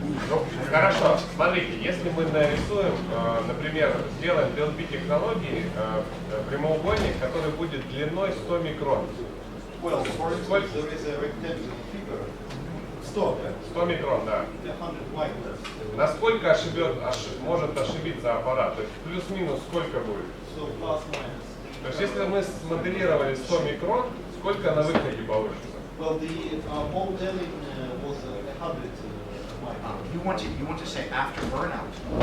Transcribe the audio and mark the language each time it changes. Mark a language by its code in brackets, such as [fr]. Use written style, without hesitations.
[ru] Ну, хорошо, смотрите, если мы нарисуем, например, сделаем DLP технологии прямоугольник, который будет длиной 100 микрон. [en] Well, for instance, there is a rectangular figure. [ru] 100 микрон, да. [en] 100 microns. [ru] Насколько может ошибиться аппарат? То есть плюс-минус сколько будет? [en] So plus minus. [ru] То есть если мы смоделировали 100 микрон, сколько на выходе получится? [en] Well, the modeling was 100 microns. You want to say after burnout?